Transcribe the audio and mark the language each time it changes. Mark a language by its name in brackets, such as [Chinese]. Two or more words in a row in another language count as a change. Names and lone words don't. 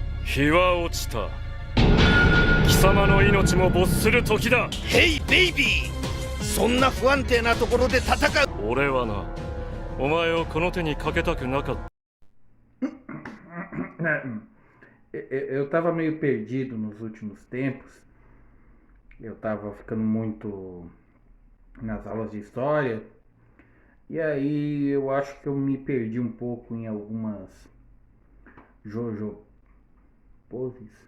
[Japanese] 日は落ちた。貴様の命も没する時だ。 [English] hey baby, [Japanese] そんな不安定なところで戦う。俺はな、お前をこの手にかけたくなかった。 [Portuguese] Eu tava meio perdido nos últimos tempos. Eu tava ficando muito nas aulas de história. E aí eu acho que eu me perdi um pouco em algumas Jojo poses.